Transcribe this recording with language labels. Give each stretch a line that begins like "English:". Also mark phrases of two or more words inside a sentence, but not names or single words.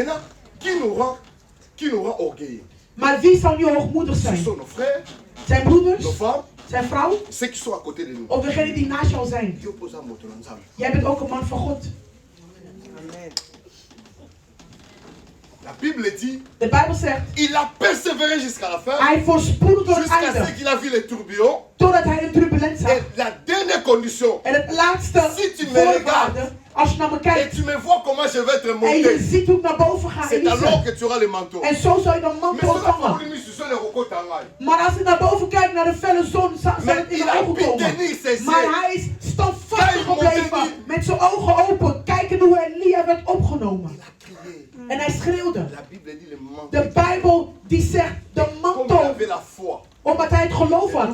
Dutch: Maar wie zou nu hoogmoedig zijn? Zijn broeders? Zijn vrouw? Of degene die naast jou zijn? Jij bent ook een man van God.
French: La Bible dit,
Dutch: de Bijbel zegt,
French: il a persévéré jusqu'à la fin,
Dutch: hij voorspoedde tot het
French: jusqu'à ce
Dutch: einde,
French: qu'il a vu les tourbillons,
Dutch: totdat hij de turbulentie zag.
French: Et la dernière condition,
Dutch: en het laatste voorwaarde, als je naar me kijkt,
French: et tu me vois comment je vais être monté,
Dutch: en je ziet hoe ik naar boven ga,
French: c'est alors que tu auras le manteau.
Dutch: En zo zal je de mantel ontvangen. Maar als ik naar boven kijk, naar de felle zon, zal het in mijn ogen komen. Maar hij is standvastig gebleven, met zijn ogen open, kijkende hoe Elia werd opgenomen. En hij schreeuwde. De Bijbel die zegt de mantel, omdat hij het geloof had.